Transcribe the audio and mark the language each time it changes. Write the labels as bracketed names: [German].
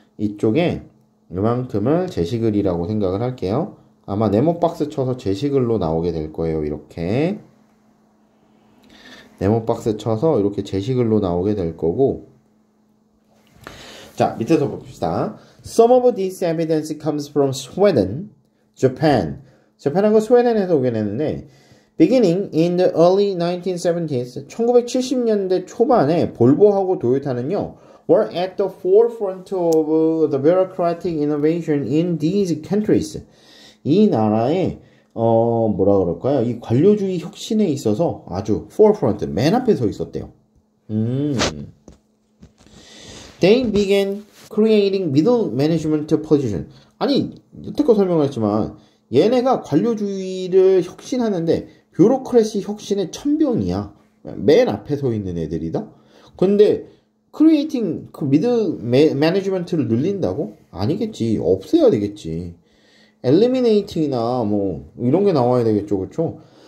[Korean] 이쪽에 이만큼을 제시글이라고 생각을 할게요. 아마 네모박스 쳐서 제시글로 나오게 될 거예요. 이렇게 네모박스 쳐서 이렇게 제시글로 나오게 될 거고, 자 밑에서 봅시다. [English] Some of this evidence comes from Sweden, Japan. [Korean] 재팬하고 스웨덴에서 오게 됐는데 [English] beginning in the early 1970s, [Korean] 1970년대 초반에 볼보하고 도요타는요 [English] were at the forefront of the bureaucratic innovation in these countries. [Korean] 이 나라의 뭐라 그럴까요? 이 관료주의 혁신에 있어서 아주 forefront, 맨 앞에 서 있었대요. [English] They began creating middle management position. [Korean] 아니, 여태껏 설명했지만 얘네가 관료주의를 혁신하는데 뷰로크래시 혁신의 천병이야. 맨 앞에 서 있는 애들이다. 근데 creating 그 middle management를 늘린다고? 아니겠지. 없애야 되겠지. eliminating이나 뭐 이런 게 나와야 되겠죠. 그렇죠?